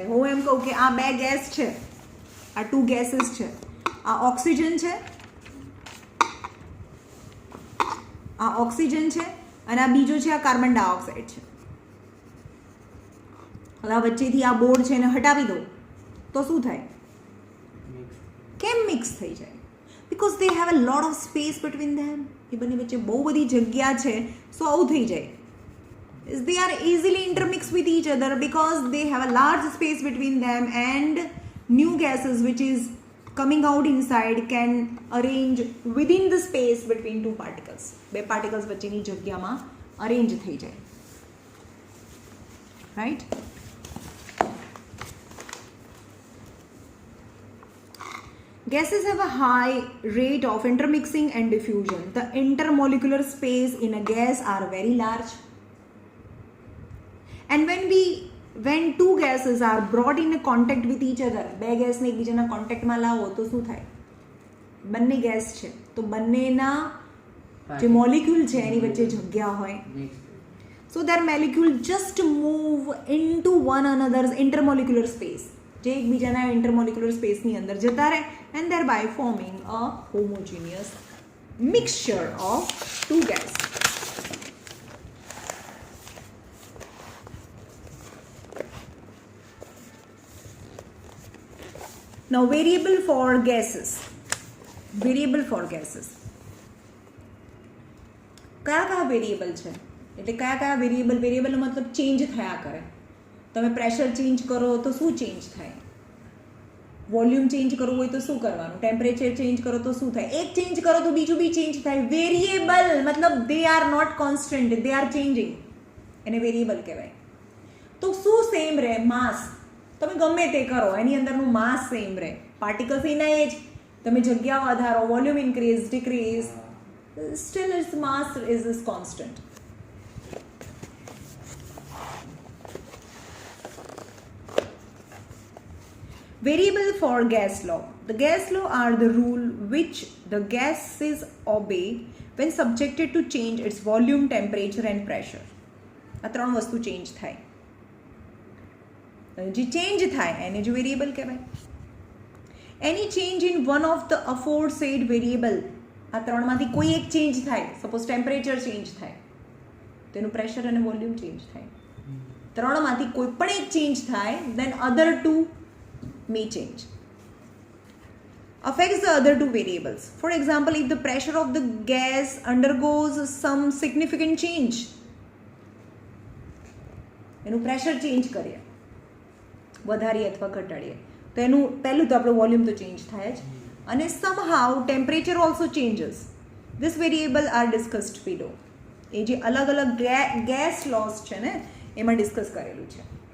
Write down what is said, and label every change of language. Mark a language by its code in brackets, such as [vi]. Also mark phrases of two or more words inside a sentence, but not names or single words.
[gu] હું એમ કહું કે આ બે ગેસ છે, આ 2 ગેસીસ છે, આ ઓક્સિજન છે, આ ઓક્સિજન છે અને આ બીજો છે, આ કાર્બન ડાયોક્સાઇડ છે. હવે આ વચ્ચેથી આ બોર્ડ છે એને હટાવી દો તો શું થાય? કેમ મિક્સ થઈ જાય? [en] because they have a lot of space between them. [gu] એ બંને વચ્ચે બહુ બધી જગ્યા છે, સો આવું થઈ જાય. [en] They are easily intermixed with each other because they have a large space between them and new gases which is coming out inside can arrange within the space between two particles. [gu] બે particles વચ્ચેની જગ્યામાં arrange થઈ જાય. [en] Right? Gases have a high rate of intermixing and diffusion. The intermolecular space in a gas are very large. And when two gases are brought in a contact with each other, [gu] બે ગેસને એકબીજાના કોન્ટેક્ટમાં લાવો તો શું થાય? બંને ગેસ છે તો બંનેના જે મોલિક્યુલ છે એની વચ્ચે જગ્યા હોય. [en] So their molecule just move into one another's intermolecular space, [gu] જે એકબીજાના intermolecular spaceની અંદર જતા રહે [en] and thereby forming a homogeneous mixture of two gases. Now variable for gases. [gu] કયા વેરિયેબલ છે એટલે કયા વેરિયેબલનો મતલબ ચેન્જ થયા કરે. તમે પ્રેશર ચેન્જ કરો તો શું ચેન્જ થાય? વોલ્યુમ ચેન્જ કરવું હોય તો શું કરવાનું? ટેમ્પરેચર ચેન્જ કરો તો શું થાય? એક ચેન્જ કરો તો બીજું બી ચેન્જ થાય. વેરિયેબલ મતલબ [en] they are not constant, they are changing, [gu] એને વેરિયેબલ કહેવાય. તો શું સેમ રહે? માસ. તમે ગમે તે કરો એની અંદરનું માસ સેમ રહે. પાર્ટિકલ્સ એના એ જ, તમે જગ્યા વધારો, [en] volume increase decrease, still its mass is constant. Variable for gas law. The gas law are the rule which the gases obey when subjected to change its volume, temperature and pressure. [gu] આ ત્રણ વસ્તુ ચેન્જ થાય. જે ચેન્જ થાય એને જ વેરિયેબલ કહેવાય. [en] any change in one of the aforesaid variable, [gu] આ ત્રણમાંથી કોઈ એક ચેન્જ થાય, સપોઝ ટેમ્પરેચર ચેન્જ થાય તો એનું પ્રેશર અને વોલ્યુમ ચેન્જ થાય. ત્રણમાંથી કોઈ પણ એક ચેન્જ થાય [en] then other two may change. Affects the other two variables. For example, if the pressure of the gas undergoes some significant change, [gu] એનું પ્રેશર ચેન્જ કરીએ વધારીએ અથવા ઘટાડીએ તો એનું પહેલું તો આપણું વોલ્યુમ તો ચેન્જ થાય જ, અને [en] somehow temperature also changes. this variable are discussed below. [gu] એ જે અલગ અલગ ગેસ લોસ છે ને એમાં ડિસ્કસ કરેલું છે.